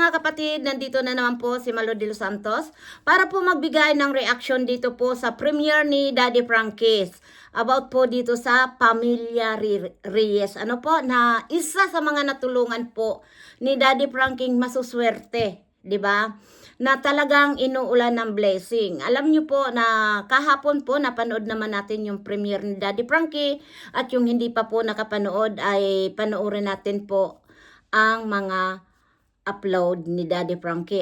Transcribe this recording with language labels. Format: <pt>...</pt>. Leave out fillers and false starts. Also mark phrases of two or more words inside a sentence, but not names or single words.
<tl>kapatid, nandito na naman po si Malo de los Santos para po magbigay ng reaction dito po sa premiere ni Daddy Frankie about po dito sa Pamilya Reyes. Ano po, na isa sa mga natulungan po ni Daddy Frankie masuswerte, di ba? Na talagang inuulan ng blessing. Alam niyo po na kahapon po napanood naman natin yung premiere ni Daddy Frankie at yung hindi pa po nakapanood ay panoorin natin po ang mga upload ni Daddy Frankie.</tl>